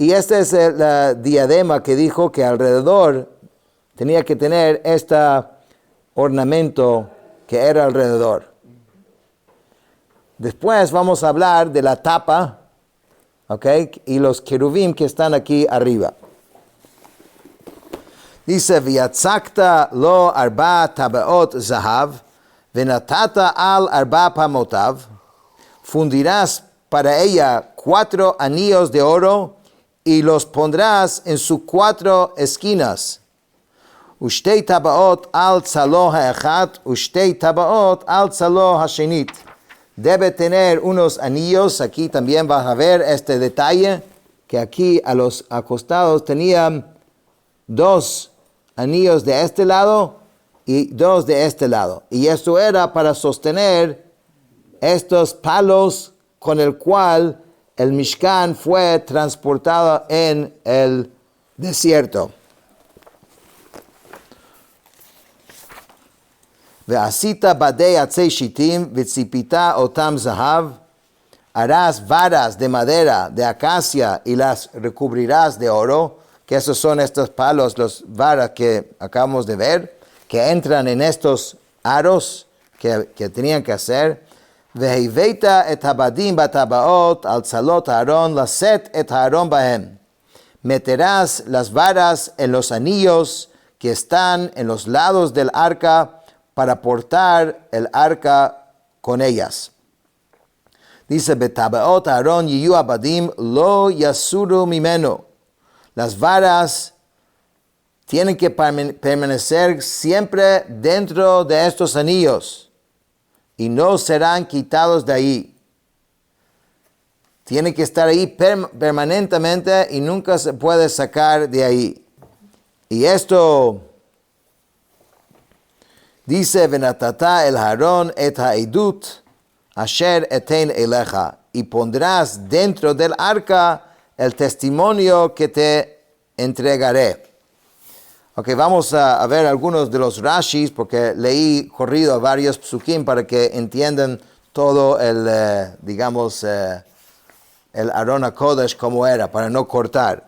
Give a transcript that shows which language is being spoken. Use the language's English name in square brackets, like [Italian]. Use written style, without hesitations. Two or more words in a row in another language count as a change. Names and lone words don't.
[Spanish] Y este es el diadema que dijo que alrededor tenía que tener este ornamento que era alrededor. Después vamos a hablar de la tapa, ¿ok? Y los querubim que están aquí arriba. Dice, [Hebrew] ויצקת לו ארבע טבעות זהב ונתתה על ארבע פעמותיו, [Spanish] fundirás para ella 4 anillos de oro y los pondrás en sus 4 esquinas. [Hebrew] ושתי טבעות על צלעו האחת ושתי טבעות על צלעו השנית. [Spanish] Debe tener unos anillos, aquí también vas a ver este detalle, que aquí a los acostados tenían 2 anillos de este lado y 2 de este lado. Y esto era para sostener estos palos con el cual el Mishkan fue transportado en el desierto. [Hebrew] ועשית בדי עצי שטים וצפית אותם זהב, [Spanish] harás varas de madera de acacia y las recubrirás de oro, que esos son estos palos, los varas que acabamos de ver, que entran en estos aros que tenían que hacer. [Hebrew] והבאת את הבדים בטבעות על צלעות ארון לשאת את ארון בהם. [Spanish] Meterás las varas en los anillos que están en los lados del arca para portar el arca con ellas. Dice, [Hebrew] בטבעות ארון יהיו הבדים לא יסורו ממנו. [Spanish] Las varas tienen que permanecer siempre dentro de estos anillos y no serán quitados de ahí. Tienen que estar ahí permanentemente y nunca se puede sacar de ahí. Y esto dice, [Hebrew] ונתתה אל הארון את העדות אשר אתן אליך, [Spanish] y pondrás dentro del arca el testimonio que te entregaré. Ok, vamos a ver algunos de los Rashis, porque leí corrido a varios psukim para que entiendan todo el, el [Hebrew] ארון הקודש [Spanish] como era, para no cortar.